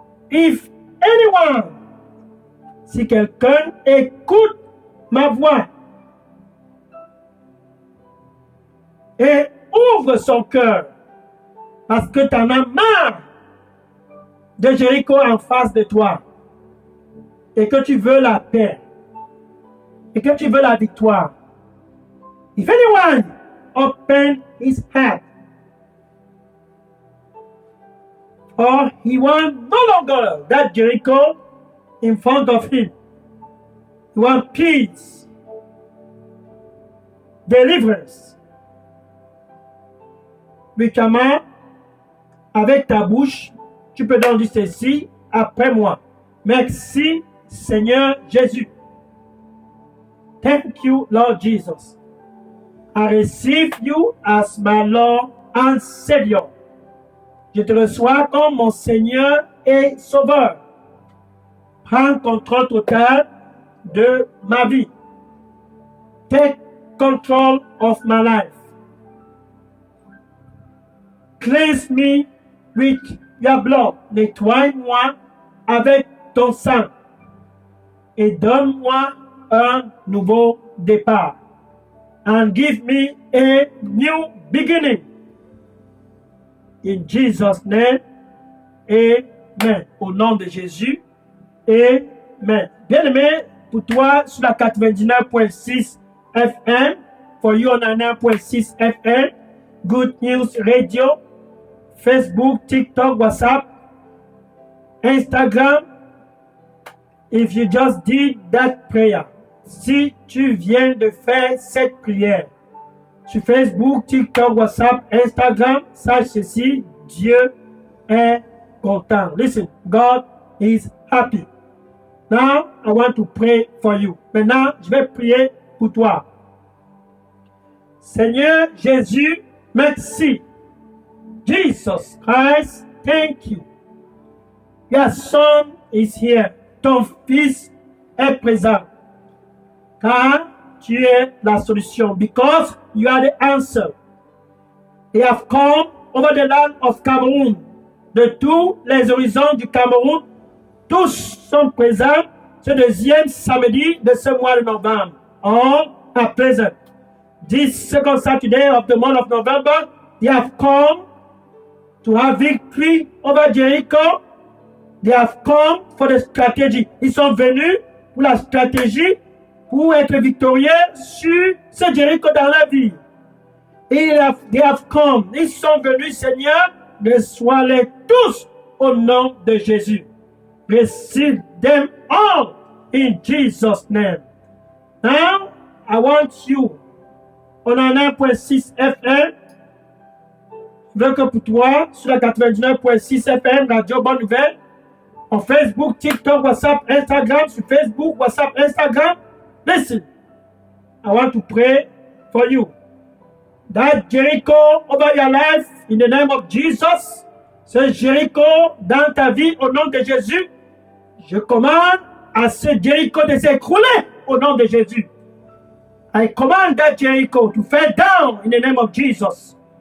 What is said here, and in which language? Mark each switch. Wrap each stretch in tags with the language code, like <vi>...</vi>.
<en>If anyone,</en> <fr>si quelqu'un écoute ma voix et ouvre son cœur parce que tu en as marre de Jéricho en face de toi et que tu veux la paix et que tu veux la victoire.</fr> <en>If anyone open his heart, or he wants no longer that Jericho in front of him. He wants peace, deliverance.</en> <fr>Médicament, avec ta bouche, tu peux donc dire ceci après moi. Merci, Seigneur Jésus.</fr> <en>Thank you, Lord Jesus. I receive you as my Lord and Savior.</en> <fr>Je te reçois comme mon Seigneur et Sauveur. Prends contrôle total de ma vie.</fr> <en>Take control of my life. Cleanse me with your blood.</en> <fr>Nettoie-moi avec ton sang. Et donne-moi un nouveau départ.</fr> <en>And give me a new beginning. In Jesus' name, amen.</en> <fr>Au nom de Jésus, amen. Bien-aimé, pour toi, sur la 99.6 FM,</fr> <en>for you on 99.6 FM,</en> <fr>Good News Radio, Facebook, TikTok, WhatsApp, Instagram.</fr> <en>If you just did that prayer,</en> <fr>si tu viens de faire cette prière, sur Facebook, TikTok, WhatsApp, Instagram, sache ceci, Dieu est content.</fr> <en>Listen, God is happy. Now, I want to pray for you.</en> <fr>Maintenant, je vais prier pour toi. Seigneur Jésus, merci.</fr> <en>Jesus Christ, thank you. Your son is here.</en> <fr>Ton fils est présent. Car tu es la solution.</fr> <en>Because you are the answer. They have come over the land of Cameroon.</en> <fr>De tous les horizons du Cameroun, tous sont présents ce deuxième samedi de ce mois de novembre.</fr> <en>All are present. This second Saturday of the month of November, they have come to have victory over Jericho. They have come for the strategy.</en> <fr>Ils sont venus pour la stratégie pour être victorieux sur ce Jéricho dans la vie. Et</fr> <en>they have come.</en> <fr>Ils sont venus, Seigneur, reçois-les tous au nom de Jésus.</fr> <en>Receive them all in Jesus' name. Now, I want you, on a 1.6 FM,</en> <fr>je veux que pour toi, sur la 99.6 FM, Radio Bonne Nouvelle, en Facebook, TikTok, WhatsApp, Instagram,</fr> <en>sur Facebook, WhatsApp, Instagram, listen, I want to pray for you. That Jericho over your life, in the name of Jesus,</en> <fr>ce Jéricho dans ta vie au nom de Jésus. Je commande à ce Jéricho de s'écrouler au nom de Jésus.</fr> <en>I command that Jericho to fall down in the name of Jesus.</en>